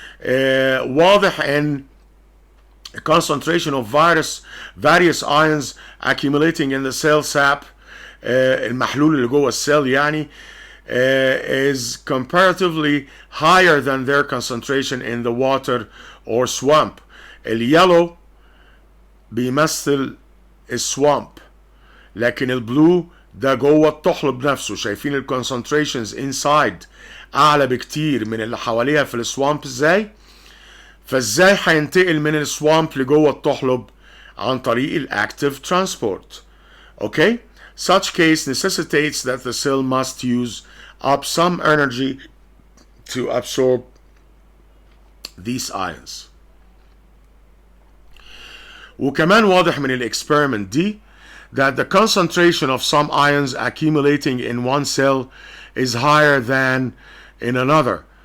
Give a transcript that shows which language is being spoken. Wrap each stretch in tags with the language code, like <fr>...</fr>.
<ar>واضح ان</ar> <en>concentration of various ions accumulating in the cell sap،</en> <ar>المحلول اللي جوه السيل يعني،</ar> <en>is comparatively higher than their concentration in the water or swamp.</en> <ar>اليلو بيمثل السوامب، لكن البلو ده جوه الطحلب نفسه. شايفين الكونسنتريشنز انسايد اعلى بكتير من اللي حواليها في السوامب ازاي؟ فازاي هينتقل من السوامب لجوه الطحلب؟ عن طريق الاكتيف ترانسبورت. اوكي.</ar> <en>Such case necessitates that the cell must use up some energy to absorb these ions.</en> <ar>وكمان واضح من الاكسبيرمنت دي</ar> <en>that the concentration of some ions accumulating in one cell is higher than in another.</en>